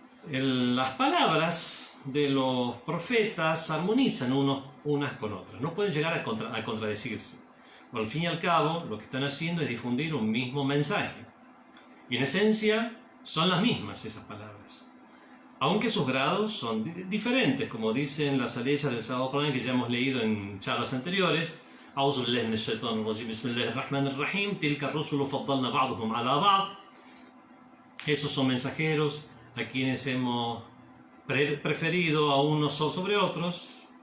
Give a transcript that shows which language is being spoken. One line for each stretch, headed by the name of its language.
Spanish: Las palabras de los profetas armonizan unas con otras, no pueden llegar a contradecirse. Al fin y al cabo, lo que están haciendo es difundir un mismo mensaje. Y en esencia son las mismas esas palabras, aunque sus grados son diferentes, como dicen las aleyas del Sagrado Corán que ya hemos leído en charlas anteriores.
Arabic: أعوذ بالله من الشيطان الرجيم بسم الله الرحمن الرحيم تلك الرسل فضلنا بعضهم على بعض.
Spanish: Esos son mensajeros a quienes hemos preferido a unos sobre otros.